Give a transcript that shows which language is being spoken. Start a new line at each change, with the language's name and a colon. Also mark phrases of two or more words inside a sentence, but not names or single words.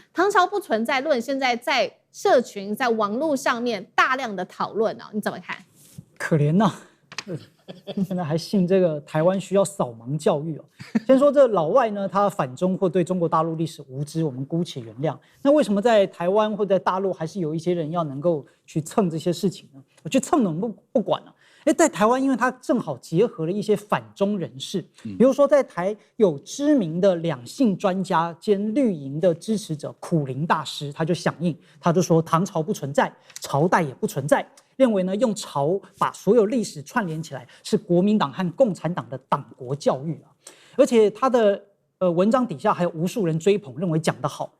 Chinese: 唐朝不存在論現在在社群在網絡上面大量的討論哦，你怎麼看？可憐吶。現在還信這個台灣需要掃盲教育哦。先說這老外呢，他反中或對中國大陸歷史無知，我們姑且原諒。那為什麼在台灣或在大陸還是有一些人要能夠去蹭這些事情呢？我去蹭我們不管了。在台灣，因為它正好結合了一些反中人士，比如說在台有知名的兩性專家兼綠營的支持者苦苓大師，他就響應，他就說唐朝不存在，朝代也不存在。認為呢，用朝把所有歷史串聯起來是國民黨和共產黨的黨國教育啊，而且他的文章底下還有無數人追捧，認為講得好。